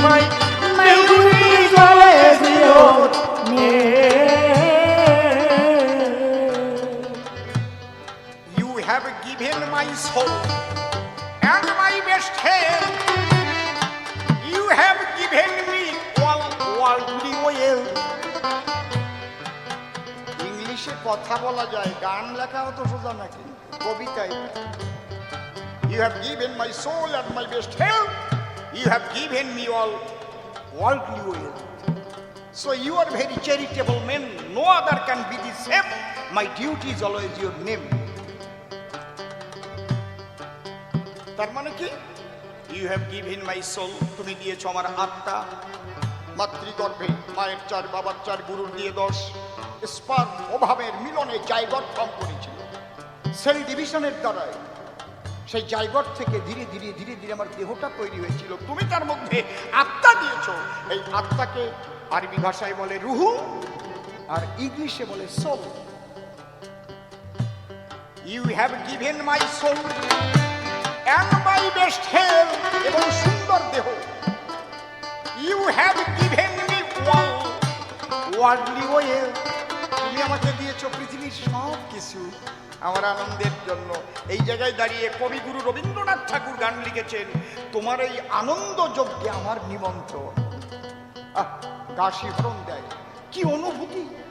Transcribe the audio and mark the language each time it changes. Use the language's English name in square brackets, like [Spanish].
[English] My duty is always your name. You have given my soul and my best health. You have given me all worldly wealth. [Bangla] ইংলিশে কথা বলা যায়, গান লেখা তো সোজা নাকি, কবিতায়। [English] You have given my soul and my best health. You have given me all worldly wealth. So you are very charitable man. No other can be the same. My duty is always your name. [Bangla] তার মানে কি? [English] you have given my soul, [Bangla] তুমি দিয়েছো আমার আত্মা। মাতৃগর্ভে মায়ের 4, বাবার 4, গুরুর দিয়ে 10, স্পার্ম অভাবের মিলনে জায়গট ফর্ম করেছিল। সেল ডিভিশনের দ্বারাই সেই জায়গট থেকে ধীরে ধীরে ধীরে ধীরে আমার দেহটা তৈরি হয়েছিল। তুমি তার মধ্যে আত্মা দিয়েছো। এই আত্মাকে আরবি ভাষায় বলে রুহু, আর ইংলিশে বলে soul. [English] you have given my soul and my best health, [Bangla] এবং সুন্দর দেহ। [English] You have given me all worldly wealth. [Bangla] তুমি আমাকে দিয়েছো পৃথিবীর সব কিছু আমার আনন্দের জন্য। এই জায়গায় দাঁড়িয়ে কবিগুরু রবীন্দ্রনাথ ঠাকুর গান লিখেছেন, তোমার এই আনন্দ যজ্ঞে আমার নিমন্ত্রণ। গা শিহরণ দেয়। কি অনুভূতি!